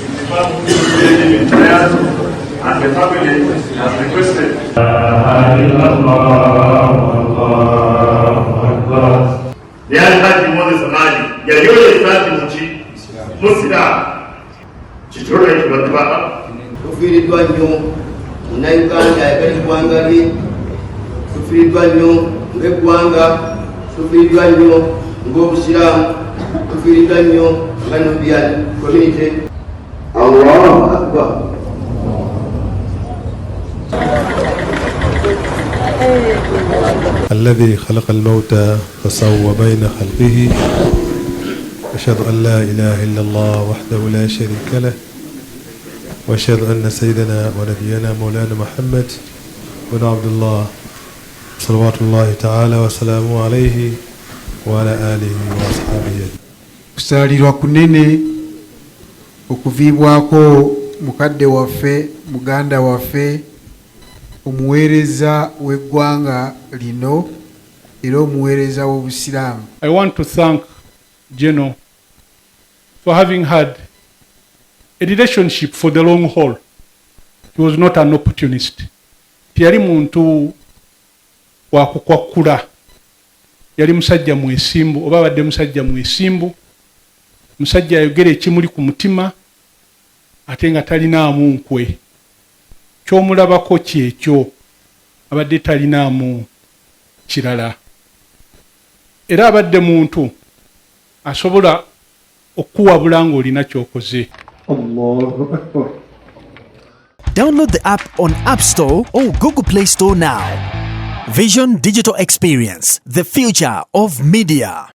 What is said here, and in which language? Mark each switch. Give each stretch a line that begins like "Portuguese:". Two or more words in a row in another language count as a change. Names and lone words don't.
English: and the family has requested.
Ganda: Yali Haji Moses Amadi yayoye sati muki musira kitolo ekibatuba tufiiriddwa nnyo munnayuganda ayagala eggwanga lye, tufiiriddwa nnyo ng'eggwanga, tufiiriddwa nnyo ng'obusiraamu, tufiiriddwa nnyo nga
English: Nubian community.
Arabic: الله أكبر. الذي خلق الموت فسوى بين خلقه، أشهد أن لا إله إلا الله وحده لا شريك له، وأشهد أن سيدنا ونبينا مولانا محمد بن عبد الله صلوات الله تعالى وسلامه عليه وعلى آله وأصحابه.
Ganda: Kusalirwa kunene okuviibwako mukadde waffe, muganda waffe, omuweereza w'eggwanga lino era omuweereza w'obusiraamu.
English: I want to thank General for having had a relationship for the long haul. He was not an opportunist.
Ganda: Tiyali muntu wa kukwakula. Yali musajja mwesimbu, oba badde musajja mwesimbu, musajja ayogera ekimuli ku mutima ate nga talinaamu nkwe. Ky'omulabako kyekyo, abadde talinaamu kirala. Era abadde muntu asobola okuwabula ng'olina ky'okoze.
English: Download the app on App Store or Google Play Store now. Vision Digital Experience, the future of media.